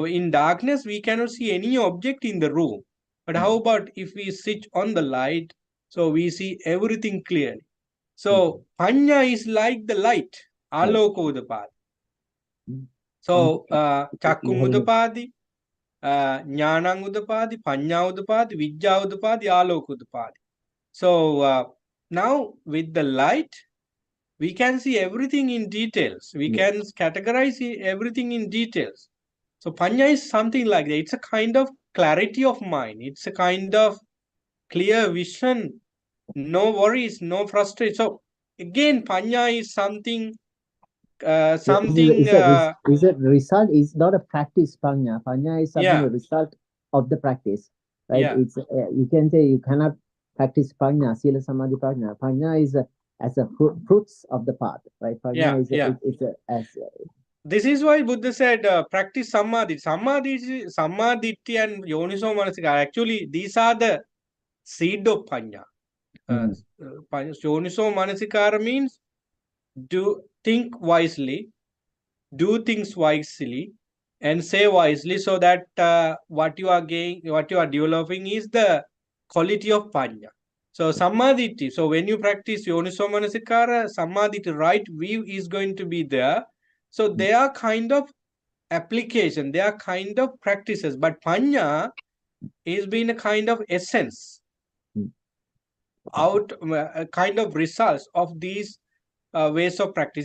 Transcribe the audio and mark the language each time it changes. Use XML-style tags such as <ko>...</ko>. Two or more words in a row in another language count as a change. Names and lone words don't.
<en>So in darkness, we cannot see any object in the room. But how mm, about if we switch on the light? So we see everything clearly. mm, So Panya is like the light, yes.</en> <pi>Aloko Udapadi. Mm.</pi> <en>So You're Chakung having a</en> <pi>Udapadi, Jnanang Udapadi, Panya Udapadi, Vidya Udapadi, Aloko Udapadi.</pi> <en>So now with the light, we can see everything in details. We yes, can categorize everything in details. So Panya is something like that. It's a kind of clarity of mind. It's a kind of clear vision, no worries, no frustration. So again, Panya is something something. Is a result, is not a practice. Panya is something, Yeah, a result of the practice, right? yeah, It's you can say you cannot practice prajna,</en> <pi>sila samadhi prajna.</pi> <en>Prajna is as a fruits of the path, right? yeah, Prajna is yeah. it's a, as This is why Buddha said, practice samadhi.</en> <pi>Samadhi and yoniso manasikara.</pi> <en>Actually, these are the seed of panya. Uh, mhm,</en> <pi>Yoniso manasikara</pi> <en>means do think wisely, do things wisely, and say wisely, so that what you are gaining, what you are developing is the quality of panya. So samadhi. So when you practice</en> <pi>yoniso manasikara,</pi> <en>samadhi, right view is going to be there. So they are kind of application, they are kind of practices, but panya is being a kind of essence, mhm. out a kind of results of these ways of practice.</en>